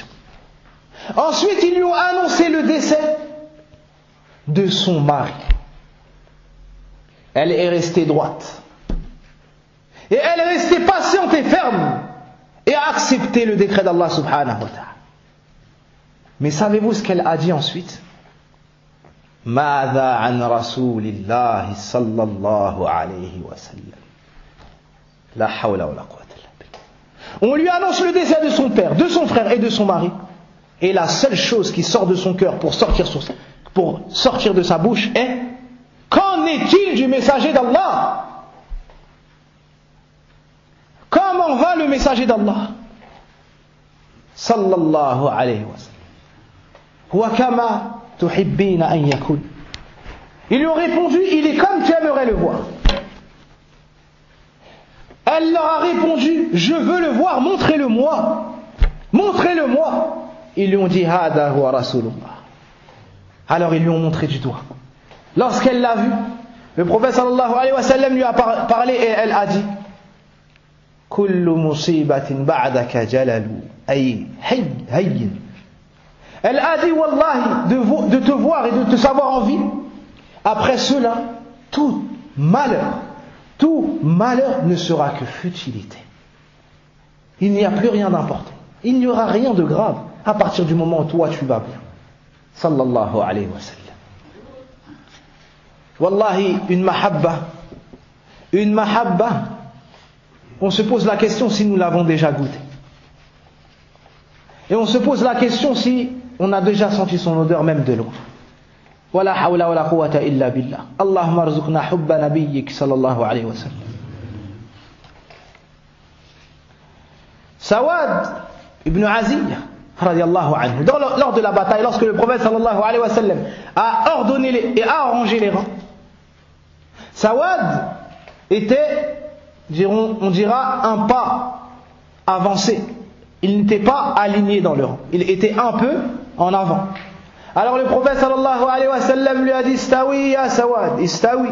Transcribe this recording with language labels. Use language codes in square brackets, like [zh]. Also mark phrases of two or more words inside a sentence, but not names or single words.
[fr] Ensuite, ils lui ont annoncé le décès de son mari. Elle est restée droite. Et elle est restée patiente et ferme et a accepté le décret d'Allah subhanahu wa ta'ala. Mais savez-vous ce qu'elle a dit ensuite? [ar] ماذا عن رسول الله صلى الله عليه وسلم. لا حول ولا قوة إلا بالله. [fr] On lui annonce le décès de son père, de son frère et de son mari. Et la seule chose qui sort de son cœur pour sortir de sa bouche est: qu'en est-il du messager d'Allah? Comment va le messager d'Allah? [ar] صلى الله عليه وسلم. وكما تحبين أن يكون. [fr] Ils lui ont répondu: il est comme tu aimerais le voir. Elle leur a répondu: je veux le voir, montrez-le-moi. Montrez-le-moi. Ils lui ont dit: [ar] هذا هو رسول الله. [fr] Alors ils lui ont montré du doigt. Lorsqu'elle l'a vu, le prophète [ar] صلى الله عليه وسلم [fr] lui a parlé et elle a dit: [ar] كل مصيبة بعدك جلل أي هين. [fr] Elle a dit: wallahi, de te voir et de te savoir en vie, après cela, tout malheur ne sera que futilité. Il n'y a plus rien d'important. Il n'y aura rien de grave à partir du moment où toi tu vas bien. [ar] صلى الله عليه وسلم. [fr] Wallahi, une mahabba, on se pose la question si nous l'avons déjà goûté. Et on se pose la question si on a déjà senti son odeur même de loin. [ar] ولا حول ولا قوة إلا بالله. اللهم ارزقنا حب نبيك صلى الله عليه وسلم. سواد بن غزية رضي الله عنه, [fr] lors de la bataille, lorsque le prophète [ar] صلى الله عليه وسلم [fr] a ordonné et a arrangé les rangs, Sawad était on dira un pas avancé. Il n'était pas aligné dans le rang. Il était un peu en avant. Alors le prophète [ar] صلى الله عليه وسلم [fr] lui a dit [ar] استو يا سواد استو.